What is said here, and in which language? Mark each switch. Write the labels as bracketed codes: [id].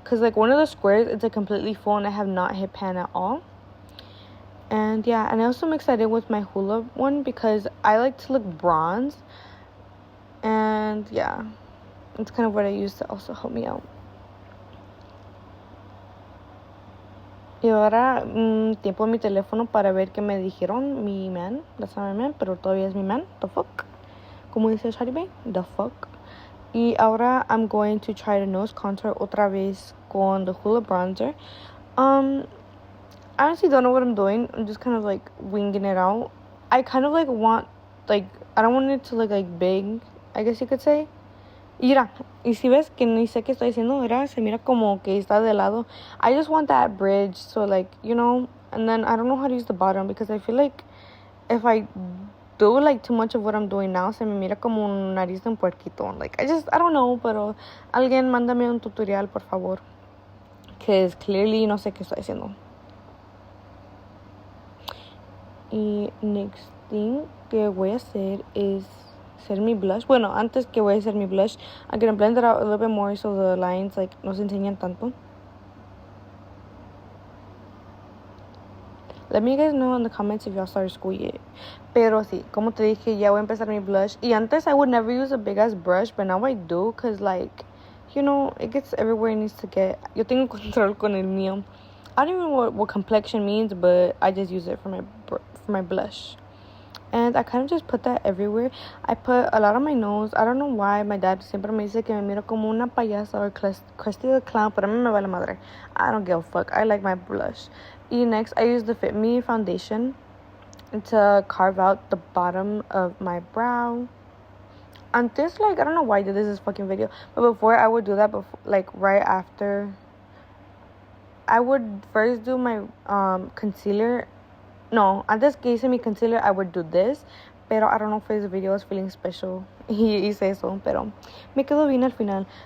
[en] Because like one of the squares, it's like completely full and I have not hit pan at all. And yeah, and I also mixed that in with my Hula one because I like to look bronze. And yeah, it's kind of what I use to also help me out. [es] Y ahora tiempo en mi teléfono para ver qué me dijeron mi man. [en] That's not my man, [es] pero todavía es mi [en] man. The fuck. [es] Como dice [en] Shari Bay, the fuck. [es] Y ahora [en] I'm going to try to nose contour [es] otra vez con [en] the Hula bronzer. I honestly don't know what I'm doing. I'm just kind of like winging it out. I kind of like want, like, I don't want it to look like big, I guess you could say. [es] Mira, y si ves que ni sé qué estoy haciendo, mira, se mira como que está de lado. [en] I just want that bridge, so like, you know, and then I don't know how to use the bottom because I feel like if I do like too much of what I'm doing now, [es] se me mira como un nariz de un puerquito. [en] Like, I don't know, [es] pero alguien mándame un tutorial, por favor. [en] Because clearly [es] no sé qué estoy haciendo. Y [en] next thing [es] que voy a hacer es hacer mi blush. Bueno, antes que voy a hacer mi [en] blush, I'm gonna blend it out a little bit more so the lines like [es] no se enseñan tanto. [en] Let me guys know in the comments if y'all started school yet. [es] Pero sí, como te dije, ya voy a empezar mi blush. Y antes [en] I would never use a big ass brush, but now I do, cause like, you know, it gets everywhere it needs to get. [es] Yo tengo control con el mío. [en] I don't even know what complexion means, but I just use it for my blush. And I kind of just put that everywhere. I put a lot on my nose. I don't know why. My dad [es] siempre me dice que me miro como una payasa or Krusty the Clown, pero a mí me vale madre. [en] I don't give a fuck. I like my blush. And next, I use the Fit Me foundation to carve out the bottom of my brow. And this, like, I don't know why I did this fucking video, but before I would do that, like, right after, I would first do my concealer. [es] No, antes que hice mi [en] concealer, I would do this. Pero I don't know if this video is feeling special. [es] Y hice eso, pero me quedó bien al final.